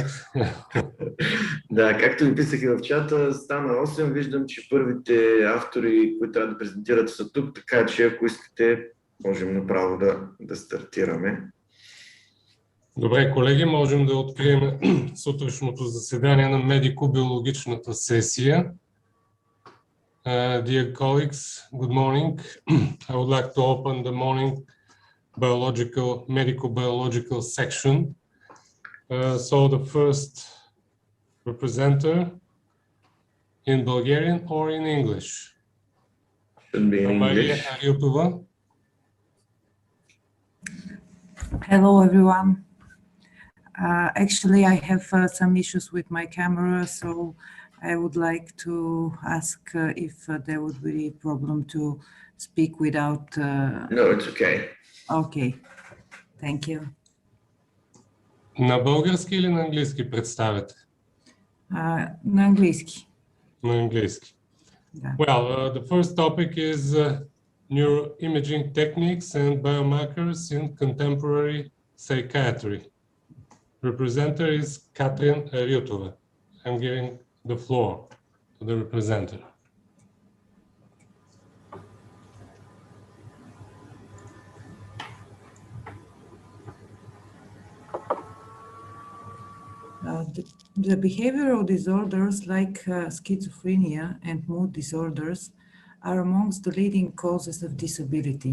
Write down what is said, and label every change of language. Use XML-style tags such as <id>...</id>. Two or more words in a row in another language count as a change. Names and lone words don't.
<bg>Да, както ви писах и в чата, стана 8. Виждам, че първите автори, които трябва да презентират, са тук, така че ако искате, можем направо да стартираме. Добре, колеги, можем да открием сутрешното заседание на медико-биологичната сесия.</bg> <en>Dear colleagues, good morning. I would like to open the morning medical-biological section. So the first presenter in Bulgarian or in English? Should be in English. Hello, everyone. Actually, I have some issues with my camera, so I would like to ask if there would be a problem to speak without... No, it's okay. Okay, thank you.</en> <bg>На български или на английски представяте? На английски. На английски. Да.</bg> <en>Well, the first topic is neuroimaging techniques and biomarkers in contemporary psychiatry. Representer is Katrin Ryutova. I'm giving the floor to the representative. The behavioral disorders like schizophrenia and mood disorders are amongst the leading causes of disability.</en>